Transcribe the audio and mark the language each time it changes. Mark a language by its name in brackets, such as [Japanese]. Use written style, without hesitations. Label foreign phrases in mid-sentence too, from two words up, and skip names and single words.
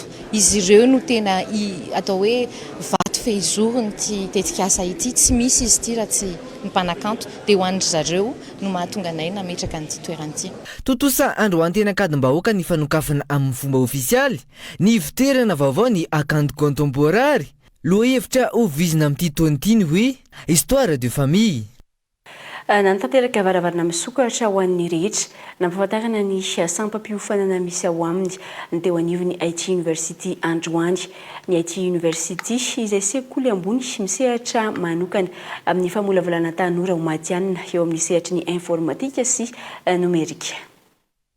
[Malagasy] Izy ireo no tena atao hoe vato fehizorony ity tetikasa ity, tsy misy izy ity raha tsy ny mpanakanto dia ho an'ny zareo no mahatonga anay nametraka n'ity toerana ity. Totosa Androany tena kadimbahoaka ny fanokafana amin'ny fomba ofisialy ny ivitoerana vaovao ny akanto contemporary. Lohahevitra ovizina amin'ity taon'ity ny hoe [French] histoire de famille. [Malagasy] Nantanteraka varavarana misokatra ho an'ny rehetra nampahafantarana ny sampam-piofanana misy ao aminy ny teo anivon'ny IT University Androany. Ny IT University izay sekoly ambony misehatra manokana amin'ny famolavolana tanora ho matianina eo amin'ny sehatry ny informatika sy numerika.